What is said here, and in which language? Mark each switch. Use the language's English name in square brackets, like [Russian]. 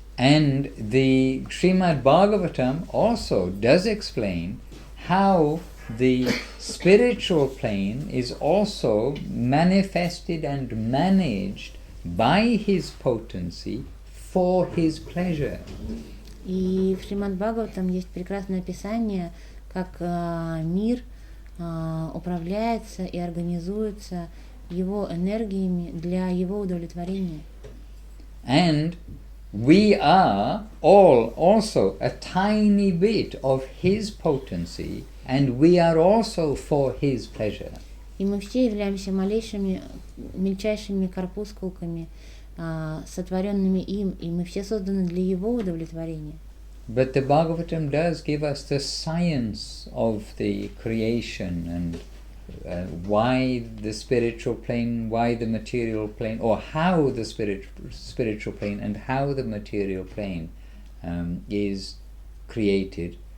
[English] And the Srimad Bhagavatam also does explain how the spiritual plane is also manifested and managed by his potency for his pleasure. [Russian] И в Шримад Бхагаватам есть прекрасное описание, как мир управляется и организуется его энергиями для его удовлетворения. [English] And we are all also a tiny bit of his potency, and we are also for his pleasure. [Russian] И мы все являемся мельчайшими корпускулками, сотворенными им, и мы все созданы для его удовлетворения. [English] But the Bhagavatam does give us the science of the creation and why the spiritual plane, why the material plane, or how the spiritual plane and how the material plane is created.